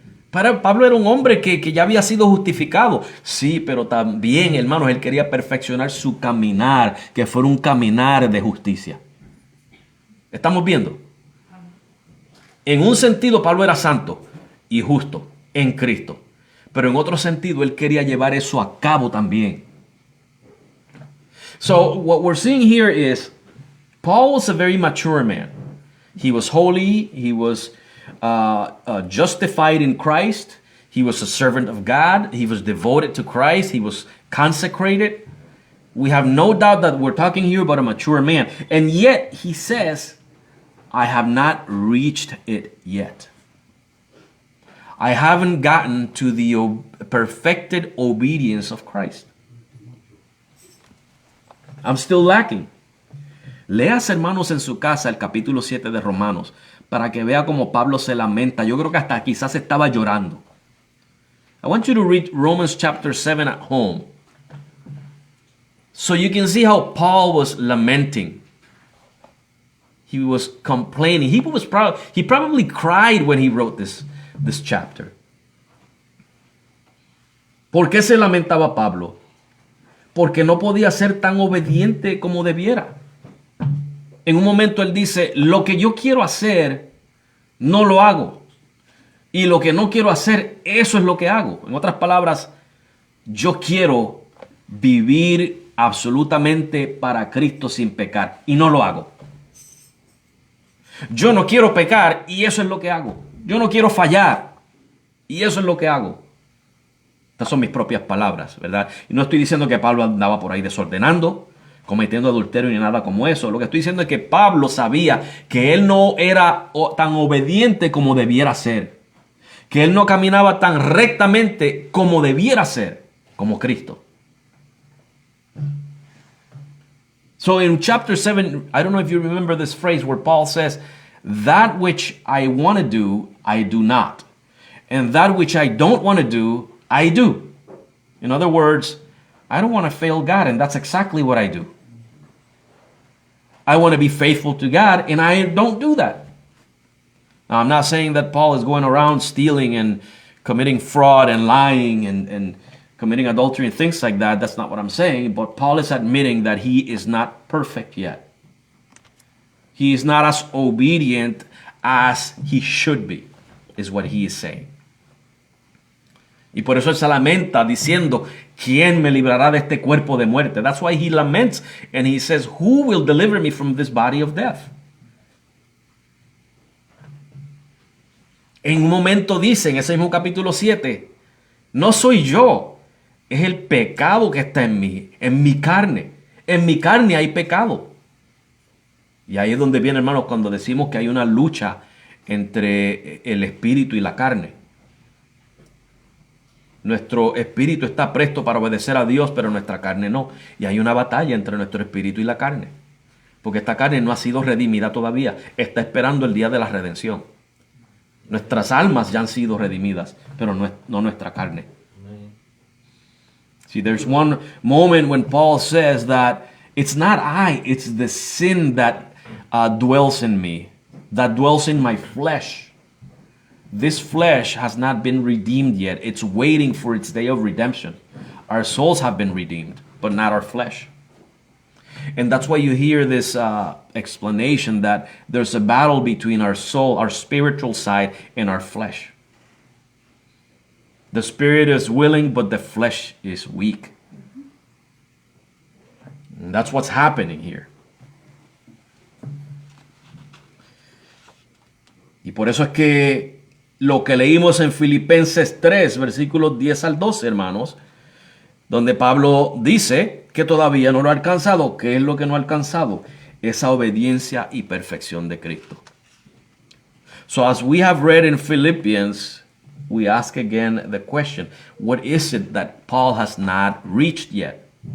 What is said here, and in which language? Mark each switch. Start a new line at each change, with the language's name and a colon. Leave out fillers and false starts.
Spanish: Pablo era un hombre que ya había sido justificado. Sí, pero también, hermanos, él quería perfeccionar su caminar, que fuera un caminar de justicia. ¿Estamos viendo? En un sentido, Pablo era santo y justo en Cristo. Pero en otro sentido, él quería llevar eso a cabo también.
English: So, what we're seeing here is, Paul was a very mature man. He was holy, he was justified in Christ. He was a servant of God. He was devoted to Christ. He was consecrated. We have no doubt that we're talking here about a mature man. And yet, he says, I have not reached it yet. I haven't gotten to the perfected obedience of Christ. I'm still lacking.
Spanish: Leas, hermanos, en su casa el capítulo 7 de Romanos para que vea cómo Pablo se lamenta. Yo creo que hasta quizás estaba llorando.
English: I want you to read Romans chapter 7 at home, so you can see how Paul was lamenting. He was complaining. He probably cried when he wrote this chapter.
Spanish: ¿Por qué se lamentaba Pablo? Porque no podía ser tan obediente como debiera. En un momento él dice, lo que yo quiero hacer, no lo hago. Y lo que no quiero hacer, eso es lo que hago. En otras palabras, yo quiero vivir absolutamente para Cristo sin pecar. Y no lo hago. Yo no quiero pecar y eso es lo que hago. Yo no quiero fallar y eso es lo que hago. Estas son mis propias palabras, ¿verdad? Y no estoy diciendo que Pablo andaba por ahí desordenando, cometiendo adulterio ni nada como eso. Lo que estoy diciendo es que Pablo sabía que él no era tan obediente como debiera ser. que él no caminaba tan rectamente como debiera ser, como Cristo.
English: So in chapter 7, I don't know if you remember this phrase where Paul says, that which I want to do, I do not. And that which I don't want to do, I do. In other words, I don't want to fail God, and that's exactly what I do. I want to be faithful to God, and I don't do that. Now, I'm not saying that Paul is going around stealing and committing fraud and lying and committing adultery and things like that. That's not what I'm saying. But Paul is admitting that he is not perfect yet. He is not as obedient as he should be, is what he is saying.
Spanish: Y por eso él se lamenta diciendo, ¿quién me librará de este cuerpo de muerte?
English: That's why he laments and he says, who will deliver me from this body of death?
Spanish: En un momento dice, en ese mismo capítulo 7, no soy yo, es el pecado que está en mí, en mi carne. En mi carne hay pecado. Y ahí es donde viene, hermanos, cuando decimos que hay una lucha entre el espíritu y la carne. Nuestro espíritu está presto para obedecer a Dios, pero nuestra carne no. Y hay una batalla entre nuestro espíritu y la carne. Porque esta carne no ha sido redimida todavía. Está esperando el día de la redención. Nuestras almas ya han sido redimidas, pero no nuestra carne.
English: See, there's one moment when Paul says that it's not I, it's the sin that dwells in me, that dwells in my flesh. This flesh has not been redeemed yet. It's waiting for its day of redemption. Our souls have been redeemed, but not our flesh. And that's why you hear this explanation that there's a battle between our soul, our spiritual side, and our flesh. The spirit is willing, but the flesh is weak. And that's what's happening here.
Spanish: Y por eso es que lo que leímos en Filipenses 3, versículos 10 al 12, hermanos, donde Pablo dice que todavía no lo ha alcanzado. ¿Qué es lo que no ha alcanzado? Esa obediencia y perfección de Cristo.
English: So as we have read in Philippians, we ask again the question, what is it that Paul has not reached yet?